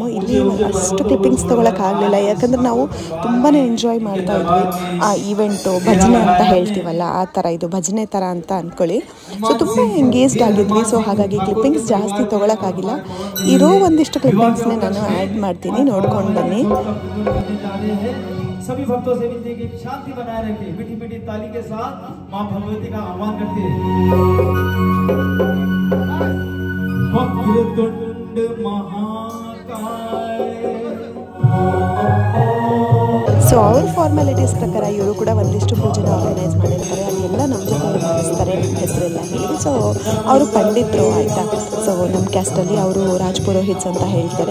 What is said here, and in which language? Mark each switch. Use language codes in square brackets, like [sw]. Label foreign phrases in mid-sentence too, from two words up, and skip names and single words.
[kn] ಇಲ್ಲಿ ಅಷ್ಟು ಕ್ಲಿಪ್ಪಿಂಗ್ಸ್ ತೊಗೊಳಕ್ಕಾಗಲಿಲ್ಲ, ಯಾಕಂದರೆ ನಾವು ತುಂಬಾ ಎಂಜಾಯ್ ಮಾಡ್ತಾ ಇದ್ವಿ. ಆ ಈವೆಂಟು ಭಜನೆ ಅಂತ ಹೇಳ್ತೀವಲ್ಲ, ಆ ಥರ ಇದು ಭಜನೆ ಥರ ಅಂತ ಅಂದ್ಕೊಳ್ಳಿ. ಸೊ ತುಂಬ ಎಂಗೇಜ್ಡ್ ಆಗಿದ್ವಿ. ಸೊ ಹಾಗಾಗಿ ಕ್ಲಿಪ್ಪಿಂಗ್ಸ್ ಜಾಸ್ತಿ ತೊಗೊಳಕ್ಕಾಗಿಲ್ಲ. ಇರೋ ಒಂದಿಷ್ಟು ಕ್ಲಿಪ್ಪಿಂಗ್ಸ್ನೇ ನಾನು ಆ್ಯಡ್ ಮಾಡ್ತೀನಿ, ನೋಡ್ಕೊಂಡು ಬನ್ನಿ. [hi] सभी भक्तों से विनती की शांति बनाए रखें। मीठी मीठी ताली के साथ मां भगवती का आह्वान करते हैं। [sa] वक्रतुंड महाकाय। [kn] ಸೊ ಅವ್ರ ಫಾರ್ಮಾಲಿಟೀಸ್ ಪ್ರಕಾರ ಇವರು ಕೂಡ ಒಂದಿಷ್ಟು ಪೂಜೆನ ಆರ್ಗನೈಸ್ ಮಾಡಿರ್ತಾರೆ. ಅದೆಲ್ಲ ನಮ್ಮ ಜೊತೆ ಮಾಡಿಸ್ತಾರೆ, ನಮ್ಮ ಹೆಸರೆಲ್ಲ ಹೇಳಿ. ಸೊ ಅವರು ಪಂಡಿತರು ಆಯಿತಾ. ಸೊ ನಮ್ಮ ಕ್ಯಾಸ್ಟಲ್ಲಿ ಅವರು ರಾಜ್ ಪುರೋಹಿತ್ಸ್ ಅಂತ ಹೇಳ್ತಾರೆ.